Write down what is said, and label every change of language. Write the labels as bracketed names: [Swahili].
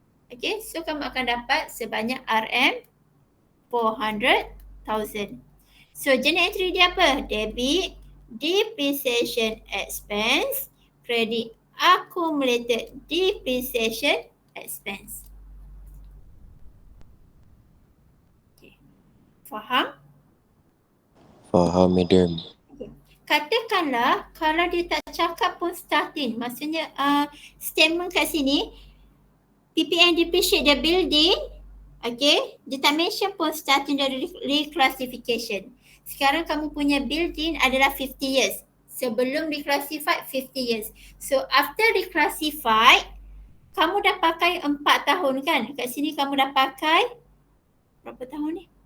[Malay] Okay, so kamu akan dapat sebanyak RM 400,000. So journal entry dia apa? [English] Debit depreciation expense, credit accumulated depreciation expense. [Malay] Okay. Faham? Faham, madam. Okay. Katakanlah kalau dia tak cakap pun starting, maksudnya statement kat sini PPN [English] depreciate the building, [Malay] okay, dia tak mention pun starting dari reclassification. Sekarang kamu punya building adalah 50 years. Sebelum reclassified 50 years. So after reclassified, kamu dah pakai 4 tahun kan? Kat sini kamu dah pakai berapa tahun ni?